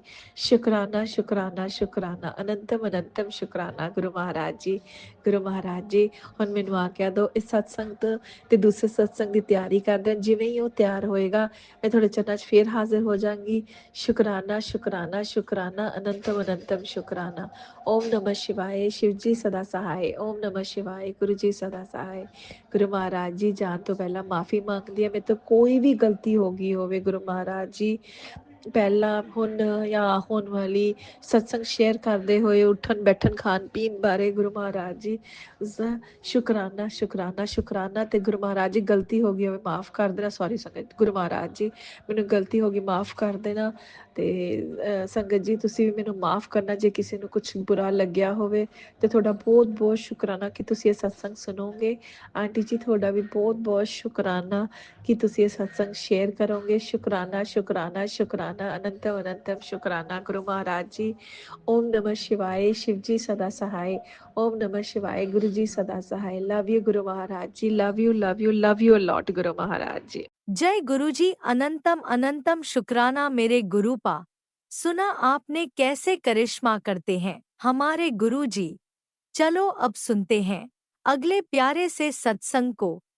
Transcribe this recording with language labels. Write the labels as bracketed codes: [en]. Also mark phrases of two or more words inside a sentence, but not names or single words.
[pa] ਸ਼ੁਕਰਾਨਾ ਸ਼ੁਕਰਾਨਾ ਸ਼ੁਕਰਾਨਾ, ਅਨੰਤਮ ਅਨੰਤਮ ਸ਼ੁਕਰਾਨਾ ਗੁਰੂ ਮਹਾਰਾਜ ਜੀ। ਗੁਰੂ ਮਹਾਰਾਜ ਜੀ ਹੁਣ ਮੈਨੂੰ ਆਗਿਆ ਦਿਓ, ਇਸ ਸਤਸੰਗ ਤੇ ਦੂਸਰੇ ਸਤਸੰਗ ਦੀ ਤਿਆਰੀ ਕਰਦੇ ਹਾਂ। ਜਿਵੇਂ ਹੀ ਉਹ ਤਿਆਰ ਹੋਏਗਾ ਮੈਂ ਤੁਹਾਡੇ ਚਰਨਾਂ 'ਚ ਫੇਰ ਹਾਜ਼ਰ ਹੋ ਜਾਵਾਂਗੀ। ਸ਼ੁਕਰਾਨਾ ਸ਼ੁਕਰਾਨਾ ਸ਼ੁਕਰਾਨਾ, ਅਨੰਤਮ ਅਨੰਤਮ ਸ਼ੁਕਰਾਨਾ। [hi] ओम नमः शिवाय, शिव जी सदा सहाय। ओम नमः शिवाय, गुरु जी सदा सहाय। [pa] ਗੁਰੂ ਮਹਾਰਾਜ ਜੀ ਜਾਨ ਤੋ ਪਹਿਲਾ ਮਾਫ਼ੀ ਮੰਗਦੀ ਹੈ, ਮੇਰੇ ਤੋ ਕੋਈ ਭੀ ਗਲਤੀ ਹੋ ਗਈ ਹੋਵੇ ਗੁਰੂ ਮਹਾਰਾਜ ਜੀ, ਪਹਿਲਾਂ ਹੁਣ ਜਾਂ ਹੋਣ ਵਾਲੀ ਸਤਸੰਗ ਸ਼ੇਅਰ ਕਰਦੇ ਹੋਏ ਉੱਠਣ ਬੈਠਣ ਖਾਣ ਪੀਣ ਬਾਰੇ ਗੁਰੂ ਮਹਾਰਾਜ ਜੀ ਸ਼ੁਕਰਾਨਾ ਸ਼ੁਕਰਾਨਾ ਸ਼ੁਕਰਾਨਾ। ਤੇ ਗੁਰੂ ਮਹਾਰਾਜ ਜੀ ਗਲਤੀ ਹੋ ਗਈ ਹੋਵੇ ਮਾਫ ਕਰ ਦੇਣਾ, ਸੌਰੀ ਸੰਗਤ, ਗੁਰੂ ਮਹਾਰਾਜ ਜੀ ਮੈਨੂੰ ਗਲਤੀ ਹੋ ਗਈ ਮਾਫ ਕਰ ਦੇਣਾ। ਤੇ ਸੰਗਤ ਜੀ ਤੁਸੀਂ ਵੀ ਮੈਨੂੰ ਮਾਫ ਕਰਨਾ ਜੇ ਕਿਸੇ ਨੂੰ ਕੁਛ ਬੁਰਾ ਲੱਗਿਆ ਹੋਵੇ। ਤੇ ਤੁਹਾਡਾ ਬਹੁਤ ਬਹੁਤ ਸ਼ੁਕਰਾਨਾ ਕਿ ਤੁਸੀਂ ਇਹ ਸਤਸੰਗ ਸੁਣੋਗੇ। ਆਂਟੀ ਜੀ ਤੁਹਾਡਾ ਵੀ ਬਹੁਤ ਬਹੁਤ ਸ਼ੁਕਰਾਨਾ ਕਿ ਤੁਸੀਂ ਇਹ ਸਤਸੰਗ ਸ਼ੇਅਰ ਕਰੋਗੇ। ਸ਼ੁਕਰਾਨਾ ਸ਼ੁਕਰਾਨਾ ਸ਼ੁਕਰਾਨਾ, ਅਨੰਤਮ ਅਨੰਤਮ ਸ਼ੁਕਰਾਨਾ ਗੁਰੂ ਮਹਾਰਾਜ ਜੀ। [hi] ओम नमः शिवाय, शिव जी सदा सहाय। ओम नमः शिवाय, गुरु जी सदा सहाय। [en] love you [hi] गुरु महाराज जी, [en] love you love you love you a lot [hi] गुरु महाराज जी। जय गुरुजी, अनंतम अनंतम शुक्राना मेरे गुरुपा। सुना आपने कैसे करिश्मा करते हैं हमारे गुरुजी। चलो अब सुनते हैं अगले प्यारे से सत्संग को।